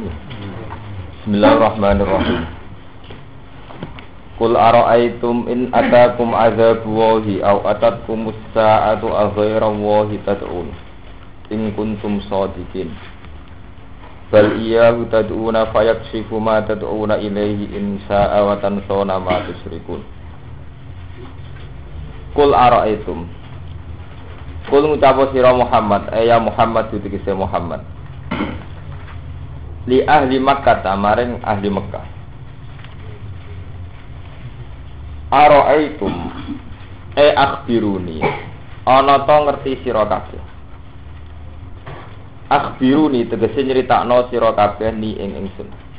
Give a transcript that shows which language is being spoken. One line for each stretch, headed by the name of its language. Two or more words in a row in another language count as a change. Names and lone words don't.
Arabic: بسم الله الرحمن الرحيم. قل أرأيتم إن أتاكم عذاب الله أو أتتكم الساعة أغير الله تدعون إن كنتم صادقين. بل إياه تدعون فيكشف ما تدعون إليه إن شاء وتنسون ما تشركون. قل أرأيتم.
Javanese: Qul ngucapo sira Muhammad, ya Muhammad ditegese Muhammad.
Arabic: لأهل مكة
Javanese: maring ahli Mekah.
Arabic: أرأيتم أخبروني.
Javanese: Ana ta ngerti sira kabeh. Akhbiruni tegese nyritakno sira kabeh ni ing ingsun.